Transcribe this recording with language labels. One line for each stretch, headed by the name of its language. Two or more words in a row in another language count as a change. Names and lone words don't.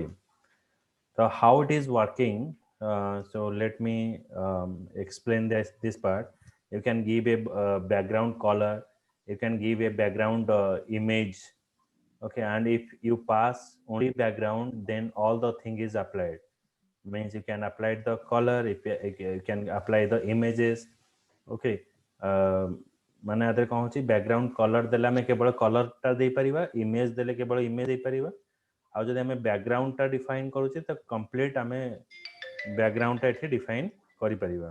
English: So how it is working, so let me explain this part. You can give a background color, you can give a background image. Okay, and if you pass only background, then all the thing is applied. Means you can apply the color, if you can apply the images.
Odia: Okay, ମାନେ ଆଦରେ କ'ଣ ହେଉଛି,
English: background color
Odia: ଦେଲେ ଆମେ କେବଳ କଲରଟା ଦେଇପାରିବା, ଇମେଜ ଦେଲେ କେବଳ ଇମେଜ ଦେଇପାରିବା, ଆଉ ଯଦି ଆମେ ବ୍ୟାକଗ୍ରାଉଣ୍ଡଟା ଡିଫାଇନ୍ କରୁଛେ ତ କମ୍ପ୍ଲିଟ୍ ଆମେ ବ୍ୟାକଗ୍ରାଉଣ୍ଡଟା ଏଠି ଡିଫାଇନ୍ କରିପାରିବା.